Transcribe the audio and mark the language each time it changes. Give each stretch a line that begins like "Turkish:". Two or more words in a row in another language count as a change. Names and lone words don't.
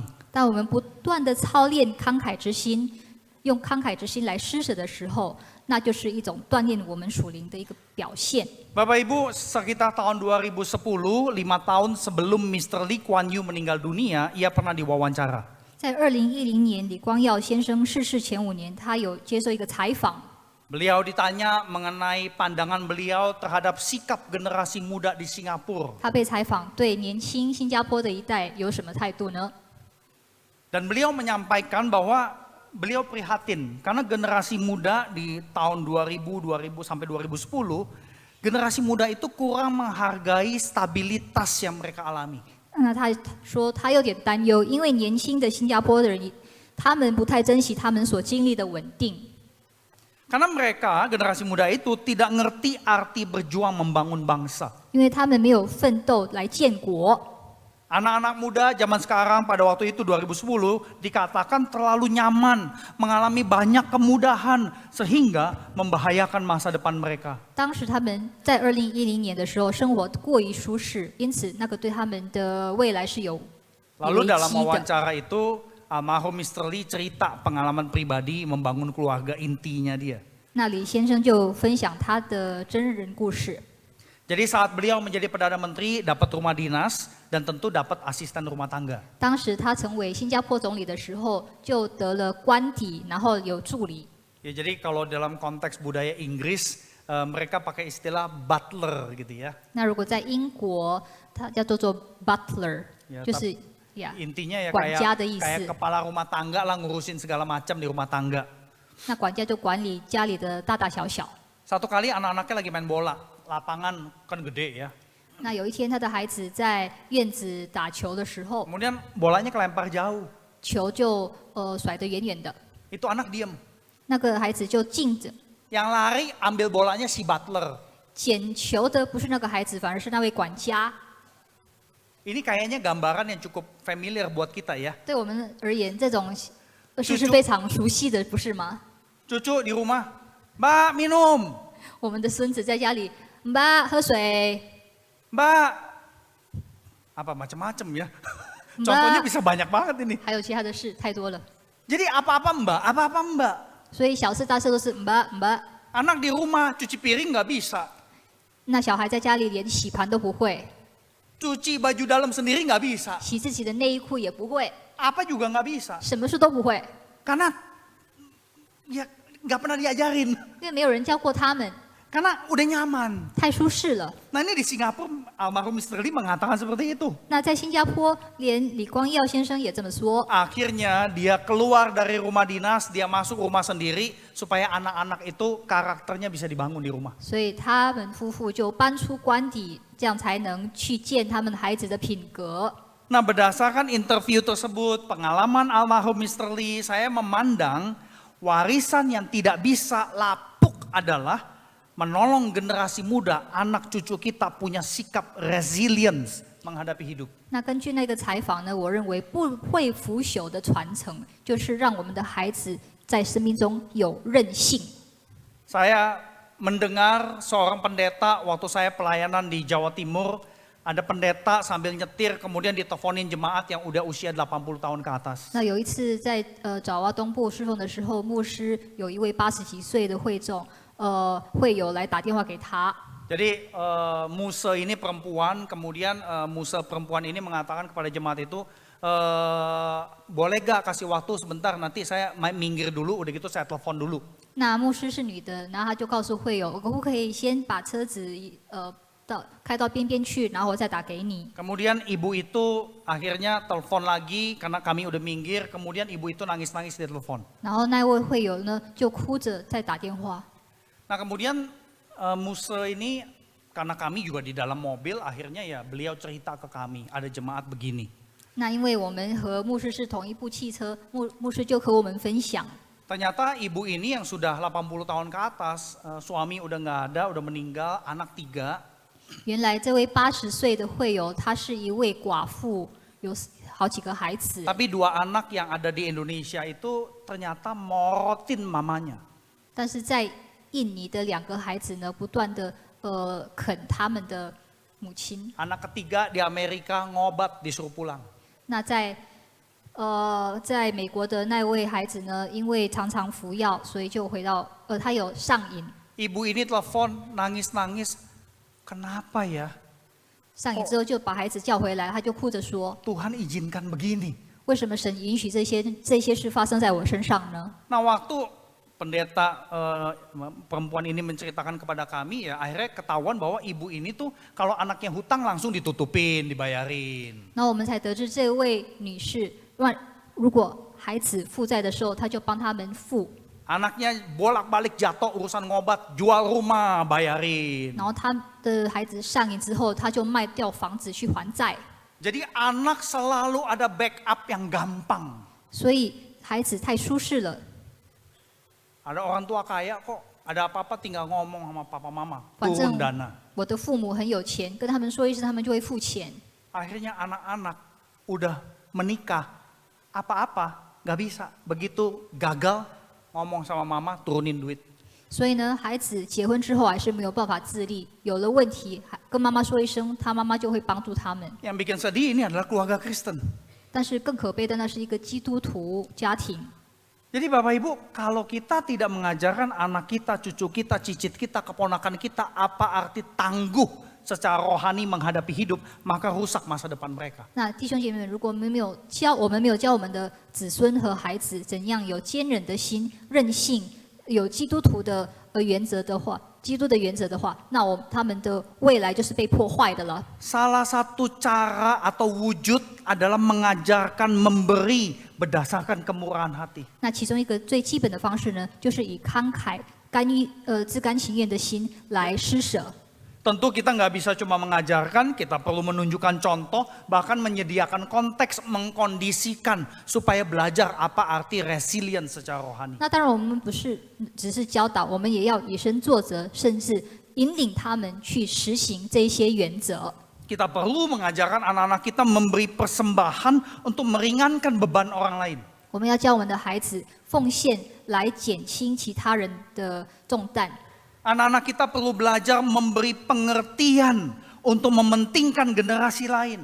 Chinese: 当我们不断的操练慷慨之心，用慷慨之心来施舍的时候，那就是一种锻炼我们属灵的一个表现。
Indonesian: Bapak Ibu, sekitar tahun 2010, 5 tahun sebelum Mr. Lee Kuan Yew meninggal dunia, ia pernah diwawancara.
Chinese: 在2010年，李光耀先生逝世前5年，他有接受一个采访。
Indonesian: Beliau ditanya mengenai pandangan beliau terhadap sikap generasi muda di Singapura.
Chinese: 他被采访对年轻新加坡的一代有什么态度呢？
Indonesian: Dan beliau menyampaikan bahwa beliau prihatin karena generasi muda di tahun 2000 sampai 2010, generasi muda itu kurang menghargai stabilitas yang mereka alami.
Chinese: 那他说他有点担忧，因为年轻的新加坡的人，他们不太珍惜他们所经历的稳定。
Indonesian: Karena mereka, generasi muda itu tidak ngerti arti berjuang membangun bangsa.
Chinese: 因为他们没有奋斗来建国。
Indonesian: Anak-anak muda zaman sekarang pada waktu itu 2010 dikatakan terlalu nyaman, mengalami banyak kemudahan sehingga membahayakan masa depan mereka.
Chinese: 当时他们在2010年的时候生活过于舒适，因此那个对他们的未来是有
Indonesian: Lalu
Chinese: 危
Indonesian: dalam
Chinese: 机的。
Indonesian: wawancara itu almarhum Mr. Lee cerita pengalaman pribadi membangun keluarga intinya dia.
Chinese: 那李先生就分享他的真人故事。
Indonesian: Jadi saat beliau menjadi Perdana Menteri dapat rumah dinas dan tentu dapat asisten rumah tangga.
Chinese: 当时他成为新加坡总理的时候，就得了官邸，然后有助理。
Indonesian: Ya, jadi kalau dalam konteks budaya Inggris mereka pakai istilah butler gitu ya.
Chinese: 那如果在英国，它叫做 butler，
Indonesian: Ya,
Chinese: 就是呀，
Indonesian: Intinya ya
Chinese: 管家的意思。
Indonesian: kayak kepala rumah tangga lah, ngurusin segala macam di rumah tangga.
Chinese: 那管家就管理家里的大大小小。
Indonesian: Satu kali anak-anaknya lagi main bola, lapangan kan gede ya.
Chinese: 那有一天，他的孩子在院子打球的时候，
Indonesian: Kemudian bolanya kelempar jauh.
Chinese: 球就甩得远远的，
Indonesian: Itu anak diem.
Chinese: 那个孩子就静着。
Indonesian: Yang lari ambil bolanya si butler.
Chinese: 捡球的不是那个孩子，反而是那位管家。
Indonesian: Ini kayaknya gambaran yang cukup familiar buat kita ya.
Chinese: 对我们而言，这种是非常熟悉的，不是吗？
Indonesian: Cucu di rumah, Mbak minum.
Chinese: 我们的孙子在家里， Mbak, 喝水。
Indonesian: Mbak, apa macam-macam ya. Mbak. Contohnya bisa banyak banget ini.
Chinese: 还有其他的事太多了，
Indonesian: Jadi apa-apa Mbak, apa-apa Mbak.
Chinese: 所以小事大事都是 Mbak。
Indonesian: Anak di rumah cuci piring nggak bisa,
Chinese: 那小孩在家里连洗盘都不会，
Indonesian: cuci baju dalam sendiri nggak bisa,
Chinese: 洗自己的内衣裤也不会，
Indonesian: apa juga nggak bisa.
Chinese: 什么事都不会，
Indonesian: Karena ya nggak pernah diajarin,
Chinese: 因为没有人教过他们，
Indonesian: karena udah nyaman.
Chinese: 太舒适了。
Indonesian: Nah ini di Singapura almarhum Mr. Lee mengatakan seperti itu.
Chinese: 那在新加坡，连李光耀先生也这么说。
Indonesian: Akhirnya dia keluar dari rumah dinas, dia masuk rumah sendiri supaya anak-anak itu karakternya bisa dibangun di rumah.
Chinese: 所以他们夫妇就搬出官邸，这样才能去见他们孩子的品格。
Indonesian: Nah berdasarkan interview tersebut, pengalaman almarhum Mr. Lee, saya memandang warisan yang tidak bisa lapuk adalah menolong generasi muda, anak cucu kita punya sikap resilience menghadapi hidup.
Chinese: 那根据那个采访呢，我认为不会腐朽的传承，就是让我们的孩子在生命中有韧性。
Indonesian: Saya mendengar seorang pendeta waktu saya pelayanan di Jawa Timur, ada pendeta sambil nyetir kemudian diteleponin jemaat yang udah usia 80 tahun ke atas.
Chinese: 那有一次在爪哇东部侍奉的时候，牧师有一位80几岁的会众，会友来打电话给他。
Indonesian: Jadi Musa ini perempuan, kemudian Musa perempuan ini mengatakan kepada jemaat itu, boleh gak kasih waktu sebentar, nanti saya minggir dulu, udah gitu saya telepon dulu.
Chinese: 那牧师是女的，然后她就告诉会友，可不可以先把车子开到边边去，然后我再打给你。
Indonesian: Kemudian ibu itu akhirnya telepon lagi karena kami udah minggir, kemudian ibu itu nangis-nangis di telepon.
Chinese: 然后那位会友呢就哭着再打电话。
Indonesian: Nah kemudian Musa ini karena kami juga di dalam mobil, akhirnya ya beliau cerita ke kami, ada jemaat begini.
Chinese: 那因为我们和牧师是同一部汽车，牧师就和我们分享。
Indonesian: Ternyata ibu ini yang sudah 80 tahun ke atas, suami udah nggak ada, udah meninggal, anak 3.
Chinese: 原来这位80岁的会友，她是一位寡妇，有好几个孩子。
Indonesian: Tapi 2 anak yang ada di Indonesia itu ternyata morotin mamanya.
Chinese: 但是在印尼的2个孩子呢，不断的啃他们的母亲。
Indonesian: Anak ketiga di Amerika ngobat disuruh pulang.
Chinese: 那在美国的那位孩子呢，因为常常服药，所以就回到他有上瘾。
Indonesian: Ibu ini telepon nangis-nangis, kenapa ya?
Chinese: 上瘾之后就把孩子叫回来，他就哭着说
Indonesian: Tuhan izinkan begini.：“
Chinese: 为什么神允许这些事发生在我身上呢？”
Indonesian: Nah waktu pendeta perempuan ini menceritakan kepada kami ya akhirnya ketahuan bahwa ibu ini tuh kalau anaknya hutang langsung ditutupin, dibayarin.
Chinese: 那我们才得知这位女士，如果孩子负债的时候，她就帮他们付，
Indonesian: Anaknya bolak-balik jatuh urusan ngobat, jual rumah, bayarin.
Chinese: 然后她的孩子上瘾之后，她就卖掉房子去还债，
Indonesian: Jadi anak selalu ada backup yang gampang.
Chinese: 所以孩子太舒适了。
Indonesian: Ada orang tua kaya kok, ada apa-apa tinggal ngomong sama papa mama,
Chinese: 反
Indonesian: turun
Chinese: 正
Indonesian: dana.
Chinese: 我的父母很有钱，跟他们说一声，他们就会付钱。
Indonesian: Akhirnya anak-anak udah menikah, apa-apa nggak bisa. Begitu gagal ngomong sama mama, turunin duit.
Chinese: 所以呢，孩子结婚之后还是没有办法自立，有了问题，跟妈妈说一声，他妈妈就会帮助他们。
Indonesian: Yang bikin sedih ini adalah keluarga Kristen.
Chinese: 但是更可悲的，那是一个基督徒家庭。
Indonesian: Jadi Bapak Ibu, kalau kita tidak mengajarkan anak kita, cucu kita, cicit kita, keponakan kita apa arti tangguh secara rohani menghadapi hidup, maka rusak masa depan mereka.
Chinese: 那弟兄姐妹们，如果我们没有教我们的子孙和孩子怎样有坚韧的心、韧性，有基督徒的原则的话，那他们的未来就是被破坏的了。
Indonesian: Salah satu cara atau wujud adalah mengajarkan memberi berdasarkan kemurahan hati.
Chinese: 那其中一个最基本的方式呢，就是以慷慨、自甘情愿的心来施舍。
Indonesian: Tentu kita nggak bisa cuma mengajarkan, kita perlu menunjukkan contoh, bahkan menyediakan konteks, mengkondisikan supaya belajar apa arti resilient secara rohani.
Chinese: 那当然，我们不是只是教导，我们也要以身作则，甚至引领他们去实行这些原则。
Indonesian: Kita perlu mengajarkan anak-anak kita memberi persembahan untuk meringankan beban orang lain.
Chinese: 我们要教我们的孩子奉献来减轻其他人的重担。
Indonesian: Anak-anak kita perlu belajar memberi pengertian untuk mementingkan generasi lain.